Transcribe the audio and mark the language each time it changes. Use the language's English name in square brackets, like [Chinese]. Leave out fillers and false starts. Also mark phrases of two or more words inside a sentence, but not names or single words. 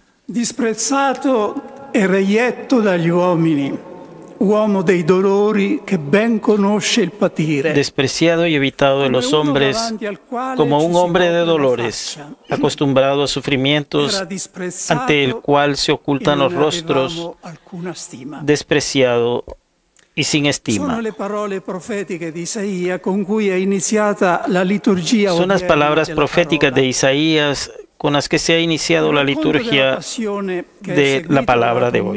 [Italian] Disprezzato e reietto dagli uomini, uomo dei dolori che ben conosce il patire. [Spanish] Despreciado y evitado de los hombres, como un hombre de dolores, acostumbrado a sufrimientos, ante el cual se ocultan los rostros, despreciado y sin estima. Son las palabras proféticas de Isaías con las que se ha iniciado la liturgia de la palabra de hoy.